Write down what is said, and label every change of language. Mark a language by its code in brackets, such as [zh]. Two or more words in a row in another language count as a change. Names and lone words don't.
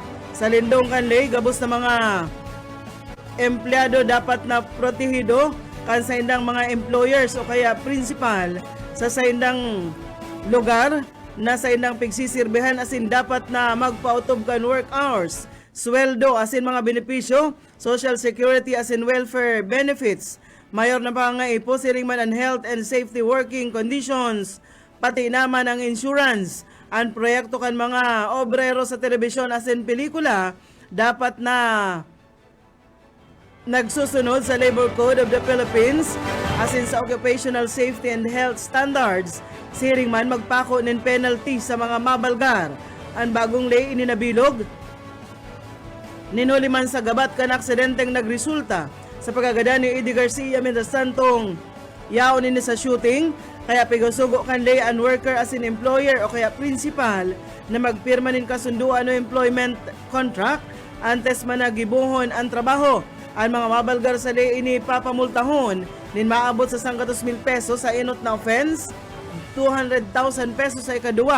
[bik] Sa lindong kan lay, gabos na mga empleyado dapat na protehido kan sa indang mga employers o kaya principal sa indang lugar na sa indang pigsisirbihan asin dapat na magpautob kan [en] work hours, [bik] sweldo asin mga benepisyo, [en] social security [bik] asin [en] welfare benefits. [bik] Mayor na pangaipo siring man ang [en] health and safety working conditions [bik] pati naman ang insurance. Ang proyekto kan mga obrero sa telebisyon as in pelikula dapat na nagsusunod sa Labor Code of the Philippines as in sa Occupational Safety and Health Standards. Siring man magpako nin penalty sa mga mabalgar. Ang bagong lay ininabilog ninuli man sa gabat kan aksidenteng nagresulta sa pagagada ni Eddie Garcia mientras santong yaon nini sa shooting, kaya pigasugo kan lay and worker as in employer o kaya principal na magpirma nin kasunduan o [en] employment contract [bik] antes man nagibuhon ang trabaho. Ang mga mabalgar sa lay ini papamultahon nin maabot sa 100,000 pesos sa inot na offense, 200,000 pesos sa ikaduwa.